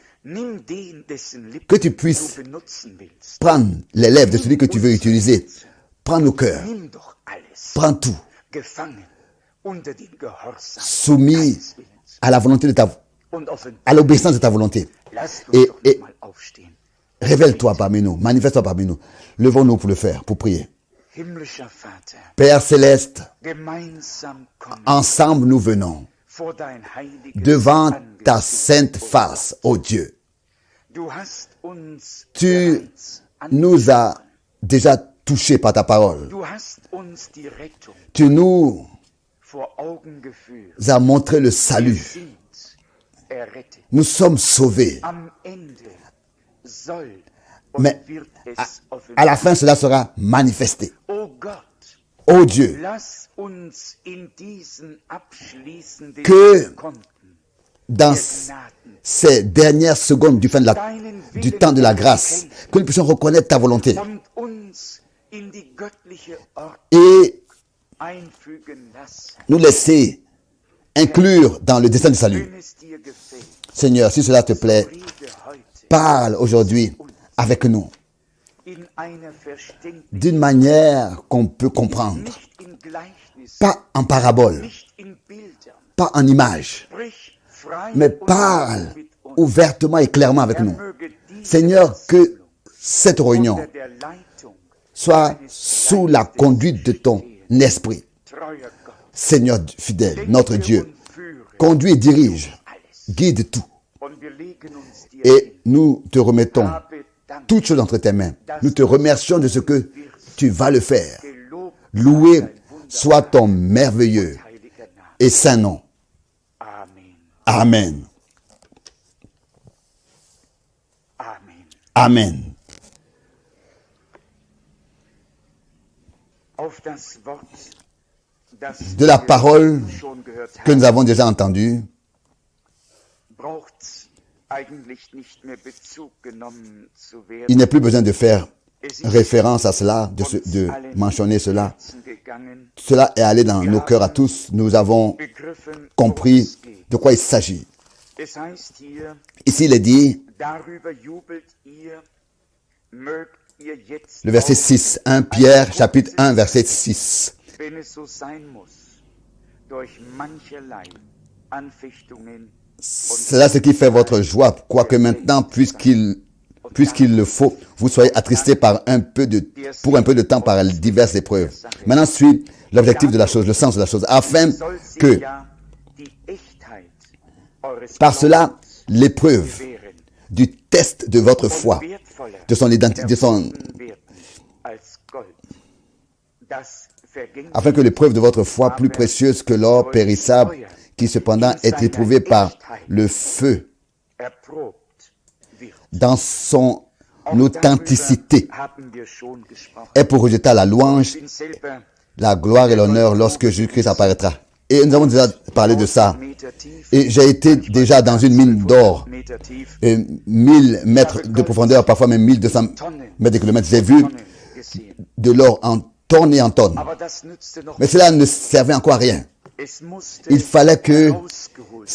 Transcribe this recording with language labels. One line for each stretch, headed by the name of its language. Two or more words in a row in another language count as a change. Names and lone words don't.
French: Que tu puisses prendre les lèvres de celui que tu veux utiliser, prends nos cœurs, prends tout, soumis à la volonté de à l'obéissance de ta volonté. Et Révèle-toi parmi nous, manifeste-toi parmi nous. Levons-nous pour le faire, pour prier.
German: Himmlischer Vater,
French: Père céleste,
German: gemeinsam kommen
French: ensemble nous venons
German: vor dein heiliges
French: devant ta
German: Angesicht,
French: sainte
German: o
French: face, ô Dieu.
German: Du hast uns
French: Tu
German: bereits
French: nous as déjà touchés par ta parole.
German: Du hast uns die Rettung
French: Tu nous
German: vor Augen geführt.
French: as montré le
German: Wir
French: salut.
German: sind errettet.
French: Nous sommes sauvés.
German: Am Ende soll
French: Mais
German: und wird
French: à,
German: es
French: à la
German: offenbar.
French: fin, cela sera manifesté.
German: O Gott,
French: Ô Dieu,
German: lass uns in diesen abschließenden
French: Que
German: Sekunden
French: dans
German: der Gnaden
French: ces dernières secondes du
German: deinen
French: du
German: Willen
French: temps de la grâce, que nous puissions reconnaître ta volonté
German: und uns in die göttliche Ordnung
French: et
German: einfügen lassen.
French: nous laisser inclure dans le dessein du salut.
German: Wenn es dir gefällt,
French: Seigneur, si cela te plaît,
German: rede heute
French: parle aujourd'hui avec nous
German: in einer verständlichen,
French: d'une manière qu'on peut comprendre.
German: nicht in Gleichnissen,
French: Pas en parabole,
German: nicht in Bildern.
French: pas en image,
German: Sprich frei
French: mais
German: und
French: parle
German: mit uns.
French: ouvertement et clairement avec
German: Er
French: nous.
German: möge diese
French: Seigneur, que
German: Versammlung
French: cette réunion
German: unter der Leitung
French: soit
German: deines
French: sous la
German: Geistes
French: conduite de ton
German: stehen.
French: esprit.
German: Treuer Gott,
French: Seigneur fidèle, notre
German: lenke
French: Dieu,
German: und führe
French: conduis et dirige,
German: alles.
French: 'guide tout.
German: Und wir legen uns dir
French: Et
German: hin.
French: nous te remettons
German: Habe Dank,
French: toutes choses entre tes mains. Nous te remercions de ce que tu vas le faire.
German: gelobt
French: Loué
German: sei dein
French: soit ton merveilleux
German: heiliger Name.
French: et saint nom.
German: Amen.
French: Amen.
German: Amen.
French: Amen.
German: Auf das Wort, das
French: De la
German: wir
French: parole
German: schon gehört
French: que nous
German: haben,
French: avons déjà entendue,
German: braucht eigentlich nicht mehr Bezug genommen zu
French: il
German: werden.
French: n'est plus besoin de faire
German: Es ist
French: référence à cela, de
German: allen
French: mentionner cela.
German: Herzen gegangen,
French: Cela est allé dans nos cœurs à tous. Nous avons
German: begriffen,
French: compris
German: worum es geht.
French: de quoi il s'agit.
German: Es heißt hier,
French: Ici, il est dit,
German: darüber jubelt ihr, mögt ihr jetzt
French: le verset
German: auch,
French: 6, 1 Pierre, chapitre 1, verset 6.
German: wenn es so sein muss, durch mancherlei Anfechtungen
French: C'est là ce qui fait votre joie, quoique maintenant, puisqu'il le faut, vous soyez attristés pour un peu de temps par diverses épreuves. Maintenant suit l'objectif de la chose, le sens de la chose, afin
German: soll sich
French: que,
German: ja die Echtheit eures
French: par cela,
German: Glaubens
French: l'épreuve
German: bewähren
French: du test de votre
German: und
French: foi,
German: wertvoller
French: de son identité,
German: erfunden werden als Gold, das vergänglich
French: afin que l'épreuve de votre foi, plus précieuse que l'or périssable, qui cependant est éprouvé par le feu,
German: erprobt wird.
French: dans son
German: Auch darüber
French: authenticité,
German: haben wir schon gesprochen.
French: est pour rejeter la louange,
German: Ich bin selber
French: la gloire et l'honneur lorsque Jésus-Christ apparaîtra. Et nous avons déjà parlé de ça.
German: Meter tief,
French: Et j'ai été déjà dans une mine d'or,
German: Meter tief,
French: 1000 mètres de profondeur, parfois même 1200 mètres de kilomètres. J'ai vu
German: Tonnen gesehen.
French: de l'or en tonnes et en tonnes.
German: Aber das nützte noch
French: Mais cela ne servait encore à rien.
German: Es musste
French: Il fallait que
German: herausgeholt